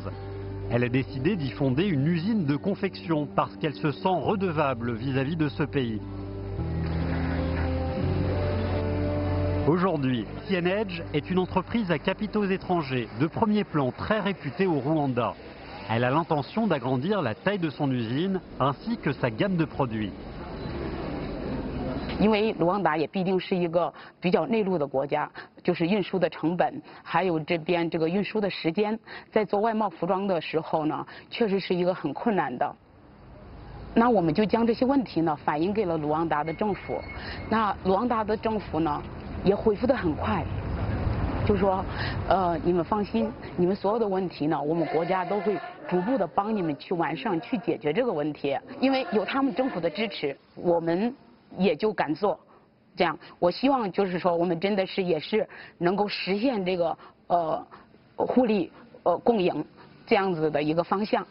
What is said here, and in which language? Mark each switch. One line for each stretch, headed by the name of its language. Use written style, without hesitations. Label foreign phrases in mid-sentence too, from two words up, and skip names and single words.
French: Elle a décidé d'y fonder une usine de confection parce qu'elle se sent redevable vis-à-vis de ce pays. Aujourd'hui, CNH est une entreprise à capitaux étrangers, de premier plan très réputée au Rwanda. Elle a l'intention d'agrandir la taille de son usine ainsi que sa gamme de produits.
Chinese: 因为卢旺达也毕竟是一个比较内陆的国家，就是运输的成本，还有这边这个运输的时间，在做外贸服装的时候呢，确实是一个很困难的。那我们就将这些问题呢反映给了卢旺达的政府，那卢旺达的政府呢也回复得很快，就说你们放心，你们所有的问题呢，我们国家都会逐步的帮你们去完善、去解决这个问题，因为有他们政府的支持，我们 也就敢做，这样，我希望就是说，我们真的是也是能够实现这个互利共赢这样子的一个方向。